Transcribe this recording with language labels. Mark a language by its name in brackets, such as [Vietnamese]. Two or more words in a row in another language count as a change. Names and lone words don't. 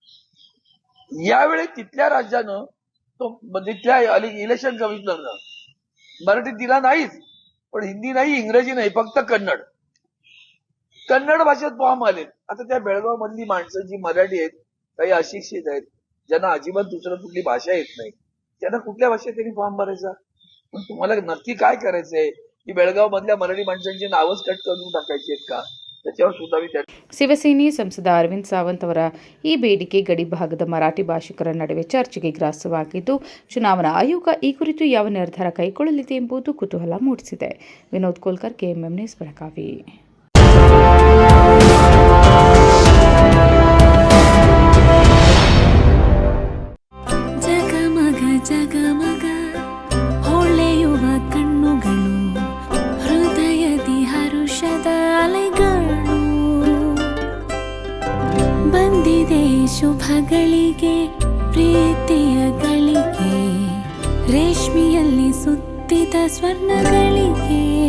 [Marathi] यावेळी तिथल्या राज्यानं तो तिथल्या [English] election commissioner [Marathi] मराठीत दिला नाहीच, पण हिंदी नाही, इंग्रजी नाही, फक्त कन्नड भाषेत फॉर्म आले. आता त्या बेळगाव मधली माणसं जी मराठी आहेत, काही अशिक्षित आहेत, ज्यांना अजिबात दुसरं कुठली भाषा येत नाही, त्यांना कुठल्या भाषेत त्यांनी फॉर्म भरायचा? पण तुम्हाला नक्की काय करायचंय की बेळगाव मधल्या मराठी माणसांची नावच कट करून टाकायची आहेत का? [Kannada] ಶಿವಸೇನೆ ಸಂಸದ ಅರವಿಂದ್ ಸಾವಂತ್ ಅವರ ಈ ಬೇಡಿಕೆ ಗಡಿ ಭಾಗದ ಮರಾಠಿ ಭಾಷಿಕರ ನಡುವೆ ಚರ್ಚೆಗೆ ಗ್ರಾಸವಾಗಿದ್ದು, ಚುನಾವಣಾ ಆಯೋಗ ಈ ಕುರಿತು ಯಾವ ನಿರ್ಧಾರ ಕೈಗೊಳ್ಳಲಿದೆ ಎಂಬುದು ಕುತೂಹಲ ಮೂಡಿಸಿದೆ. ವಿನೋದ್ ಕೋಲ್ಕರ್, KMM ನ್ಯೂಸ್, ಬೆಳಗಾವಿ. ಹೊಳೆಯುವ ಕಣ್ಣುಗಳು, ಹೃದಯದಿ ಹರುಷದ ಅಲೆಗಳು, ಬಂದಿದೆ ಶುಭಗಳಿಗೆ ಪ್ರೀತಿಯ ಗಳಿಗೆ, ರೇಷ್ಮೆಯಲ್ಲಿ ಸುತ್ತಿದ ಸ್ವರ್ಣಗಳಿಗೆ.